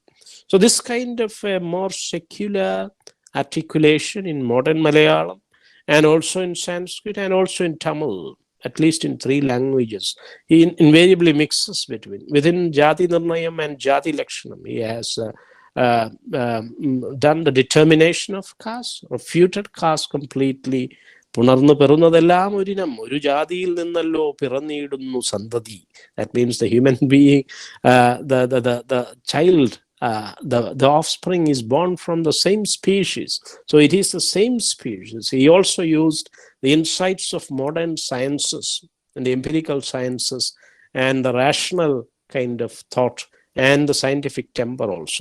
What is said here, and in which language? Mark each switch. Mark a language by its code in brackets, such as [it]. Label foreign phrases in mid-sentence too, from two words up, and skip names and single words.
[en] So this kind of a more secular articulation in modern Malayalam and also in Sanskrit and also in Tamil, at least in 3 languages, he invariably mixes within Jati Nirnayam and Jati Lakshanam. He has done the determination of caste, refuted caste completely. [ml] പുണർന്നു പെറുന്നതെല്ലാം ഒരിനം, ഒരു ജാതിയിൽ നിന്നല്ലോ പിറന്നീടുന്നു സന്തതി. [en] That means the human being, the child, the offspring is born from the same species. So it is the same species. He also used the insights of modern sciences and the empirical sciences and the rational kind of thought and the scientific temper also.